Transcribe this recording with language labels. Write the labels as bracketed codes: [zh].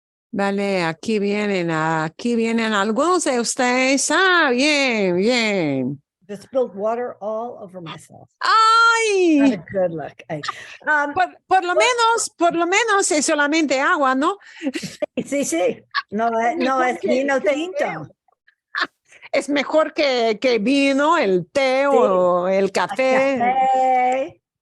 [es] Vale, aquí vienen algunos de ustedes. Ah, bien, bien. [en] Just spilled water all over myself. Not ¡Ay! a good look. [es] Por lo menos es solamente agua, ¿no? Sí. No, no es vino tinto. Es mejor que vino, el té o el café. Café.